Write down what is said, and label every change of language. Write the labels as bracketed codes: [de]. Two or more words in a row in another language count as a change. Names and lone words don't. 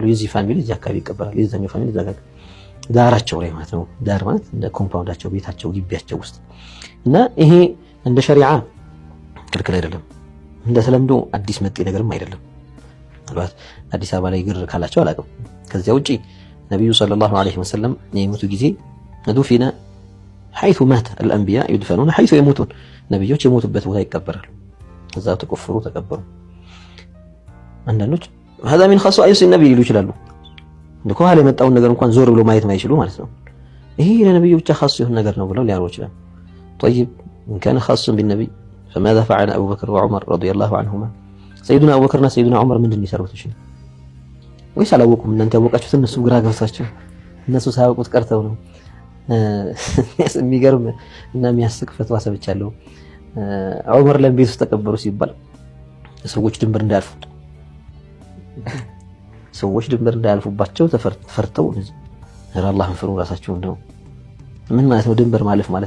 [am] የዚህ ፋሚሊ እዚህ አካባቢ ይቀበራል፣ የዛኛው ፋሚሊ እዛ ጋር ዳራቸው ላይ ማለት ነው። ዳር ማለት እንደ ኮምፓውንዳቸው ቤታቸው ግቢያቸው ውስጥ እና ይሄ እንደ ሸሪዓ ክልክል አይደለም፣ እንደ ተለምዶ አዲስ መጤ ነገርም አይደለም። ማለት አዲስ አበባ ላይ ግር ካላቸው አላውቅም። ከዚያ ውጪ ነብዩ [ar] صلى الله عليه [am] ወሰለም የሞቱ ጊዜ ዱፊና [ar] حيث مات الأنبياء يدفنون حيث يموتون [am] ነብዮች የሞቱበት ቦታ ይቀበራሉ። እዛው ተቆፍሩ ተቀበሩ። አንዳንዶች [ar] هذا من خصائص النبي [am] ሊሉ ይችላሉ። ከኋላ የመጣውን ነገር እንኳን ዞር ብሎ ማየት ማይችሉ ማለት ነው። ይሄ ለነብዩ ብቻ خاص የሆነ ነገር ነው ብለው ሊያሩ ይችላሉ። [ar] طيب إن كان خاصا بالنبي فماذا فعل أبو بكر وعمر رضي الله عنهما؟ سيدنا أبو بكرنا سيدنا عمر [am] ምንድን ይሰሩት? እሺ ወይስ አላወቁም? እናንተ ያወቃችሁት እነሱ ግራ ገብታችሁ እነሱ ሳያውቁት ቀርተው ነው። የሚገርም እና የሚያስቅ ፈትዋ ሰብቻለሁ። ዑመር ለምን ቤት ውስጥ ተቀበሩ ሲባል ሰዎች ድንበር እንዳያልፉባቸው ተፈርተው አላህን ፍሩ ራሳቸውን ነው። ምን ማለት ነው ድንበር ማለፍ ማለት?